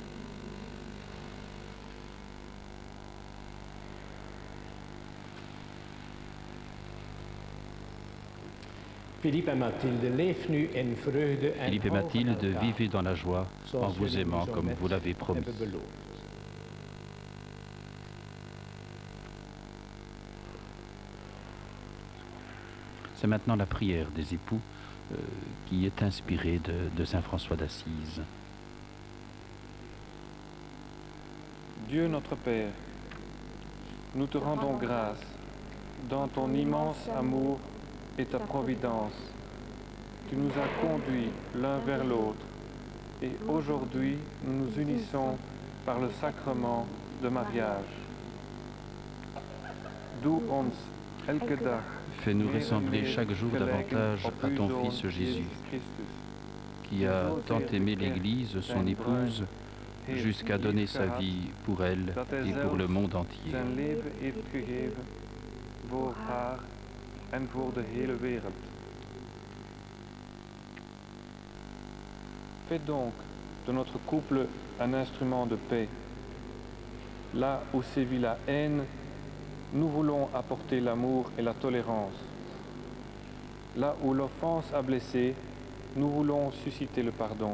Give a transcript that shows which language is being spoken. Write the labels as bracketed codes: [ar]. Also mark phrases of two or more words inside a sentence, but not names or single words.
[nl] Philippe et Mathilde, leef nu in vreugde en [fr] Philippe et Mathilde, vivez dans la joie en vous aimant comme vous l'avez promis. C'est maintenant la prière des époux qui est inspirée de saint François d'Assise. Dieu notre Père, nous te rendons grâce dans ton immense amour et ta providence. Tu nous as conduits l'un vers l'autre et aujourd'hui nous nous unissons par le sacrement de mariage. [nl] Doe ons elke dag. [fr] Fais-nous ressembler chaque jour davantage à ton Fils Jésus, qui a tant aimé l'Église, son épouse, jusqu'à donner sa vie pour elle et pour le monde entier. [nl] Zijn leven heeft gegeven voor haar en voor de hele wereld. [fr] Fais donc de notre couple un instrument de paix. Là où sévit la haine, nous voulons apporter l'amour et la tolérance. Là où l'offense a blessé, nous voulons susciter le pardon.